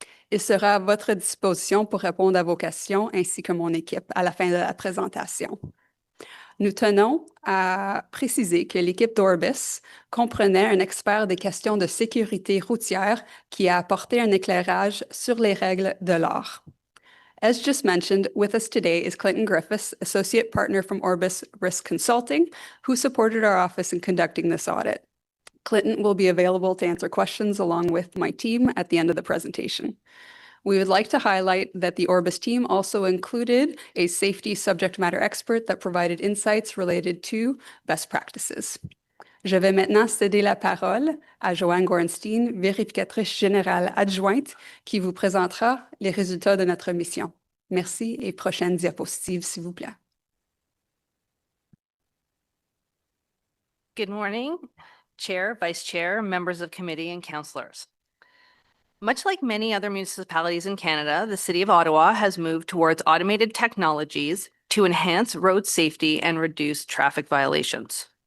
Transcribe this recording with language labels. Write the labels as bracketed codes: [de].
[fr] Il sera à votre disposition pour répondre à vos questions ainsi que mon équipe à la fin de la présentation. Nous tenons à préciser que l'équipe d'Orbis comprenait un expert des questions de sécurité routière qui a apporté un éclairage sur les règles de l'art. [en] As just mentioned, with us today is Clinton Griffiths, Associate Partner from Orbis Risk Consulting, who supported our office in conducting this audit. Clinton will be available to answer questions along with my team at the end of the presentation. We would like to highlight that the Orbis team also included a safety subject matter expert that provided insights related to best practices. [fr] Je vais maintenant céder la parole à Joanne Gorenstein, vérificatrice générale adjointe, qui vous présentera les résultats de notre mission. Merci et prochaine diapositive, s'il vous plaît. [en] Good morning, Chair, Vice Chair, members of committee, and councillors. Much like many other municipalities in Canada, the City of Ottawa has moved towards automated technologies to enhance road safety and reduce traffic violations.